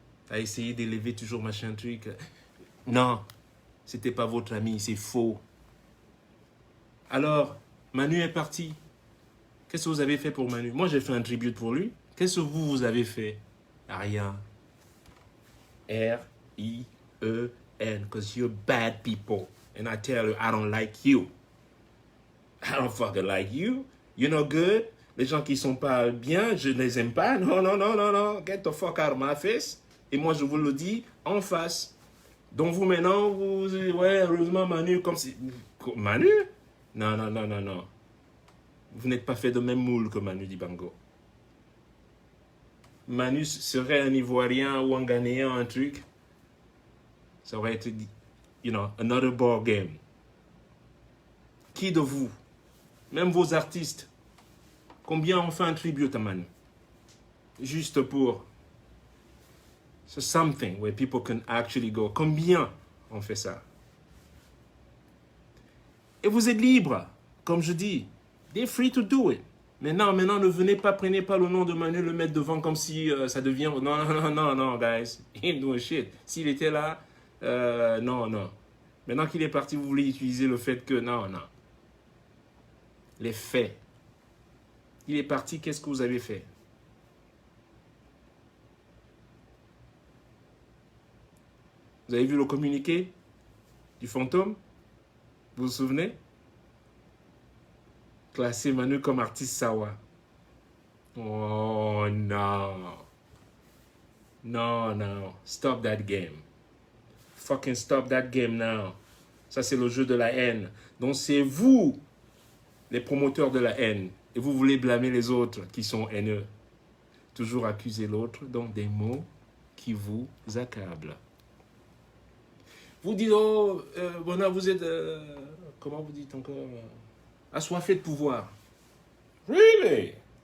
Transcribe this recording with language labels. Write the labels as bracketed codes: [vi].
[fr] À essayer d'élever toujours machin truc. Non, c'était pas votre ami, c'est faux. Alors, Manu est parti. Qu'est-ce que vous avez fait pour Manu? Moi, j'ai fait un tribute pour lui. Qu'est-ce que vous avez fait? Rien. [en] R-I-E-N, because you're bad people. And I tell you, I don't like you. I don't fucking like you. You're not good. [fr] Les gens qui sont pas bien, je ne les aime pas. Non. [en] Get the fuck out of my face. [fr] Et moi, je vous le dis en face. Donc vous, maintenant, vous... Ouais, heureusement, Manu, comme si... Manu? Non, non, non, non, non. Vous n'êtes pas fait de même moule que Manu Dibango. Manu serait un Ivoirien ou un Ghanéen, un truc. Ça aurait été, [en] another ball game. [fr] Qui de vous, même vos artistes, combien ont fait un tribute à Manu? Juste pour... [en] So something where people can actually go. [fr] Combien on fait ça? Et vous êtes libre, comme je dis. [en] They're free to do it. [fr] Maintenant, ne venez pas, prenez pas le nom de Manu, le mettre devant comme si ça devient... Non, non, non, non, [en] guys. He ain't doing shit. [fr] S'il était là, non, non. Maintenant qu'il est parti, vous voulez utiliser le fait que... Non, non. Les faits. Il est parti, qu'est-ce que vous avez fait? Vous avez vu le communiqué du fantôme? Vous vous souvenez? Classer Manu comme artiste Sawa. Oh non. Non, non. [en] Stop that game. Fucking stop that game now. [fr] Ça, c'est le jeu de la haine. Donc, c'est vous, les promoteurs de la haine. Et vous voulez blâmer les autres qui sont haineux. Toujours accuser l'autre, donc des mots qui vous accablent. Vous dites, oh, Bona, vous êtes, comment vous dites encore, assoiffé de pouvoir. [en] Really?